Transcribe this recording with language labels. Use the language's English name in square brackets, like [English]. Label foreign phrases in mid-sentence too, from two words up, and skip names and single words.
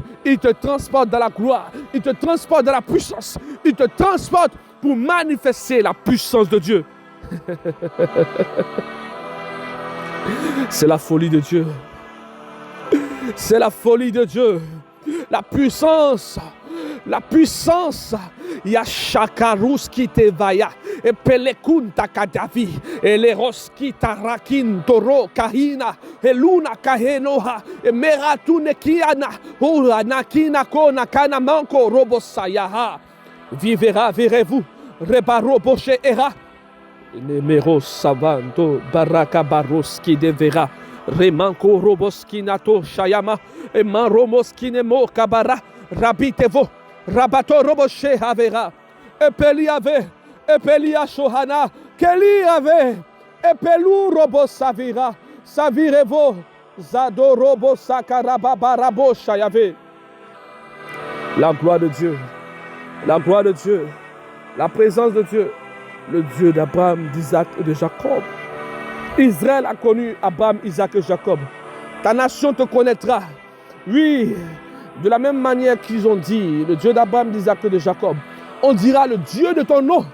[French] Il te transporte dans la gloire. Il te transporte dans la puissance. Il te transporte pour manifester la puissance de Dieu. C'est la folie de Dieu. C'est la folie de Dieu. La puissance. La puissance. Yashakarus qui te vaya. Et Pelekunta Kadavi. Et les Roski Tarakin Toro Kahina. Et Luna Kahenoha. Et Meratune Kiana. Ura Nakina Kona Kana Manko Robosayaha. Vivera, verrez-vous. Rebaro Boche Era. Nemero Savanto Baraka Baroski devera. Remanko Roboski Nato Shayama. Et Manromoski Nemo Kabara. Rabitevo. Rabato Roboshe Havera. Et Peliave. Epelia Shohana, Keli Ave, Epelu Robo Savira, Savirevo, Zado Robo Sakaraba Barabo Shayave. La gloire de Dieu, la gloire de Dieu, la présence de Dieu, le Dieu d'Abraham, d'Isaac et de Jacob. Israël a connu Abraham, Isaac et Jacob. Ta nation te connaîtra. Oui, de la même manière qu'ils ont dit, le Dieu d'Abraham, d'Isaac et de Jacob, on dira le Dieu de ton nom.